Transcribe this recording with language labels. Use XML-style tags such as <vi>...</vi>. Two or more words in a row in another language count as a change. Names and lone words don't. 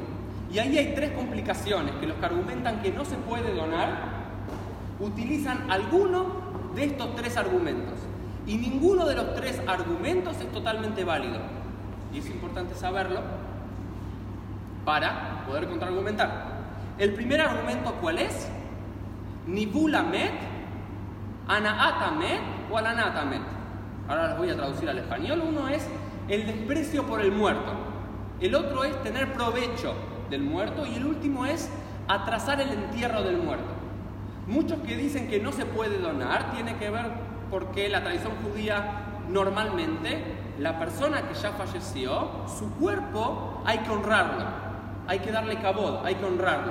<es>Y ahí hay 3 complicaciones que los que argumentan que no se puede donar utilizan alguno de estos 3 argumentos. Y ninguno de los 3 argumentos es totalmente válido. Y es importante saberlo para poder contraargumentar. El primer argumento, ¿cuál es?</es> <he>ניוול המת הנאת המת או הלנת המת.</he> <es>Ahora los voy a traducir al español. Uno es el desprecio por el muerto. El otro es tener provecho del muerto. Y el último es atrasar el entierro del muerto. Muchos que dicen que no se puede donar tiene que ver porque la tradición judía normalmente, la persona que ya falleció, su cuerpo hay que honrarlo, hay que darle kabod, hay que honrarlo.</es>